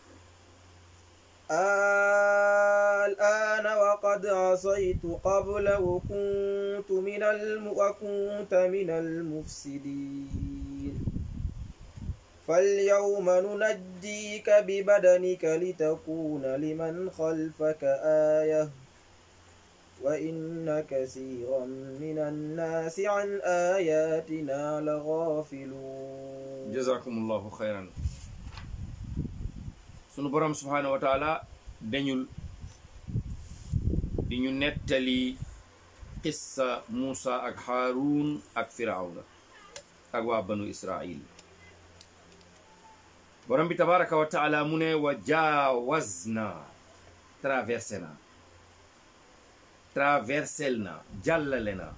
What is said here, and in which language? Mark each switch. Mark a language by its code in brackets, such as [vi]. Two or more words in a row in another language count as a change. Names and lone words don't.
[ar] الآن وقد عصيت قبل وكنت من المفسدين فاليوم ننجيك ببدنك لتكون لمن خلفك آية وإن كثيرا من الناس عن آياتنا لغافلون. جزاكم الله خيرا. [wo] sunu borom [ar] سبحانه وتعالى [wo] dañul di ñu nettali qissa Muusa ak Haarun ak Firawna ak waa banu Israil. borom bi [ar] تبارك وتعالى [wo] mu ne [ar] وجاوزنا [wo] traversel na jàllale na.